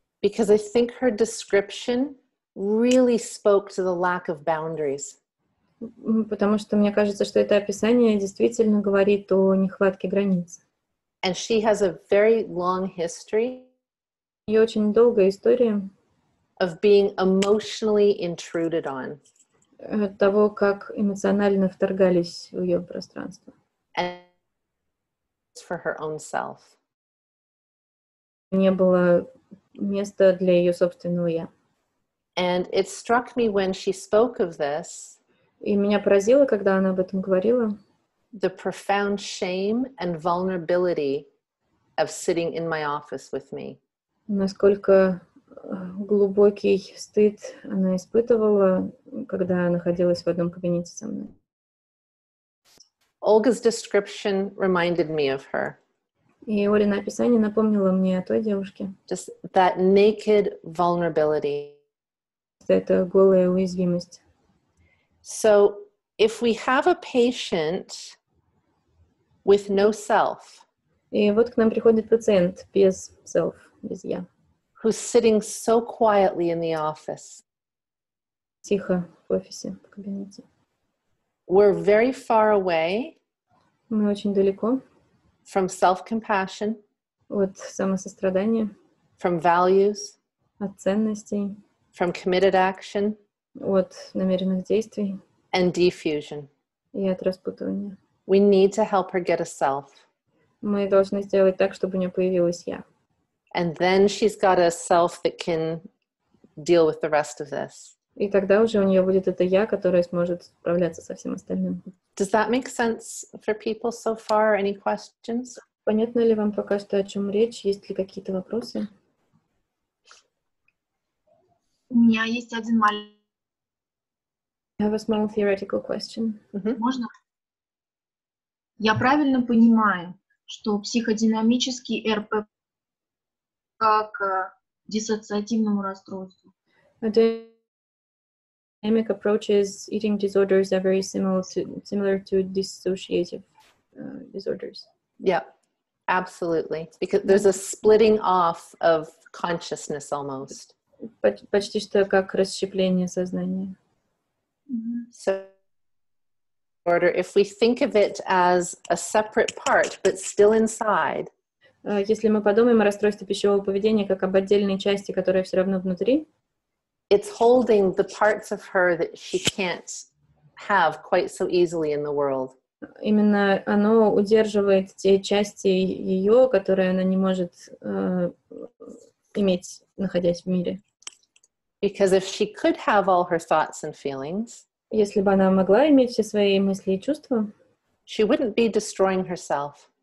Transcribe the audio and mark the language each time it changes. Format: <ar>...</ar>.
<en>Because I think her description really spoke to the lack of boundaries.</en> <ru>Потому что мне кажется, что это описание действительно говорит о нехватке границ.</ru> <en>And she has a very long history.</en> <ru>У нее очень долгая история</ru> <en>of being emotionally intruded on.</en> <ru>Того, как эмоционально вторгались в ее пространство.</ru> <en>And for her own self.</en> <ru>Не было места для ее собственного «я».</ru> <en>And it struck me when she spoke of this.</en> <ru>И меня поразило, когда она об этом говорила.</ru> <en>the profound shame and vulnerability of sitting in my office with me.</en> <ru>Насколько глубокий стыд она испытывала, когда находилась в одном кабинете со мной.</ru> <en>Olga's description reminded me of her.</en> <ru>И Олина описание напомнило мне о той девушке.</ru> <en>Just that naked vulnerability.</en> <ru>Это голая уязвимость.</ru> <en>So if we have a patient with no self,</en> <ru>И вот к нам приходит пациент без self, без я.</ru> <en>who's sitting so quietly in the office,</en> <ru>Тихо в офисе, в кабинете.</ru> <en>we're very far away</en> <ru>Мы очень далеко</ru> <en>from self-compassion,</en> <ru>от самосострадания,</ru> <en>from values,</en> <ru>от ценностей,</ru> <en>from committed action,</en> <ru>от намеренных действий</ru> <en>and diffusion.</en> <ru>и от распутывания.</ru> <en>We need to help her get a self.</en> <ru>Мы должны сделать так, чтобы у нее появилась я.</ru> <en>And then she's got a self that can deal with the rest of this.</en> <ru>И тогда уже у нее будет это я, которая сможет справляться со всем остальным.</ru> <en>Does that make sense for people so far? Any questions?</en> <ru>Понятно ли вам пока что, о чем речь? Есть ли какие-то вопросы? У меня есть один маленький.</ru> <en>I have a small theoretical question.</en> <ru>Можно? Я правильно понимаю, что психодинамический РП как диссоциативному расстройству?</ru> <en>Dynamic approaches eating disorders are very similar to dissociative disorders. Yeah, absolutely. Because there's a splitting off of consciousness almost.</en> <ru>Почти что как расщепление сознания.</ru> <en>So, if we think of it as a separate part, but still inside,</en> <ru>Если мы подумаем о расстройстве пищевого поведения как об отдельной части, которая все равно внутри,</ru> <en>it's holding the parts of her that she can't have quite so easily in the world.</en> <ru>именно оно удерживает те части ее, которые она не может иметь, находясь в мире.</ru> <en>Because if she could have all her thoughts and feelings,</en> <ru>Если бы она могла иметь все свои мысли и чувства,</ru> <en>she wouldn't be destroying herself.</en>